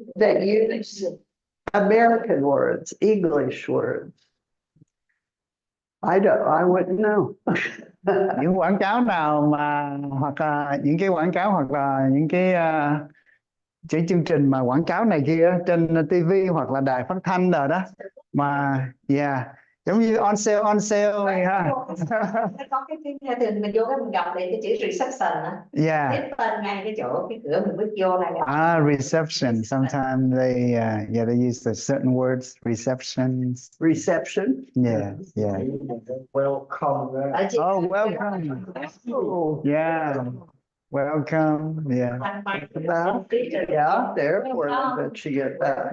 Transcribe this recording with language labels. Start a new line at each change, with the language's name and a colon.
English: that use American words, English words? I wouldn't know.
Vietnamese: Những quảng cáo nào mà hoặc là những cái quảng cáo hoặc là những cái chương trình mà quảng cáo này kia trên TV hoặc là đài phát thanh rồi đó mà giống như on sale này ha. Có cái thường mình vô cái mình gặp đây cái chữ reception á. Cái tên ngay cái chỗ cái cửa mình bước vô là
English: reception. Sometimes they use the certain words. Reception. Yeah. Welcome. Oh, welcome. Yeah. Welcome. Yeah. About, yeah, therefore that you get that.